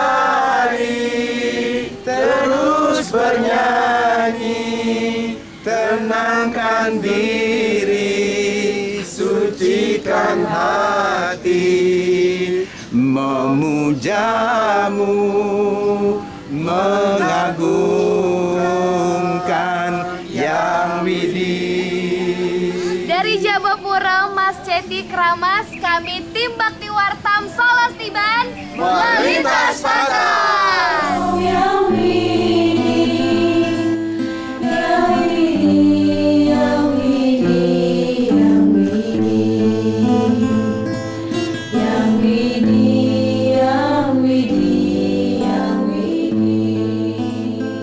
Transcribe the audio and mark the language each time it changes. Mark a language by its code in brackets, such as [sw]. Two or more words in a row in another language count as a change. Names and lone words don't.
[id] hari, terus bernyanyi, tenangkan diri, sucikan hati, memujamu, mengagungkan Yang Widih. Dari Jabapura Mas Ceti Kramas, kami tim Bakti Wartam Solas Tiban melintas batas. Yang Widih, Yang Widih, Yang Widih, Yang Widih, Yang Widih, Yang Widih, Yang Widih.